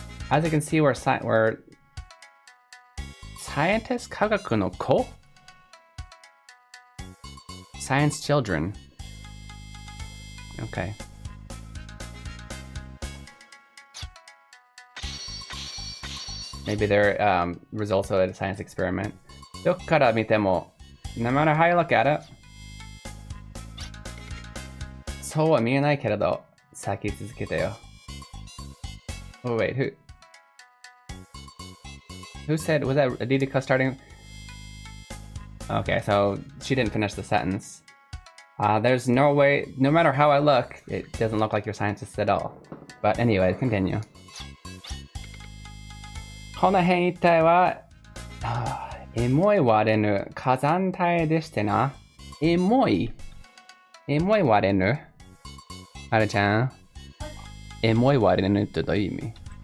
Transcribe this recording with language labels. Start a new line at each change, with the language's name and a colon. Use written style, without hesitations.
English: As you can see, we're scientists,
Japanese: 科学の子?
English: Science children. Okay. Maybe they're results of a science experiment.
Japanese: どっから見ても
English: no matter how you look at it,
Japanese: そうは見えないけれど、先続けてよ。
English: Oh wait, who said, was that Adidika starting? Okay, so she didn't finish the sentence. There's no way, no matter how I look, it doesn't look like you're scientists at all. But anyway, continue.
Japanese: この辺一帯は、エモい割れぬ火山帯でしてな。エモい割れぬ。あれちゃん。エモい割れぬってどういう意味？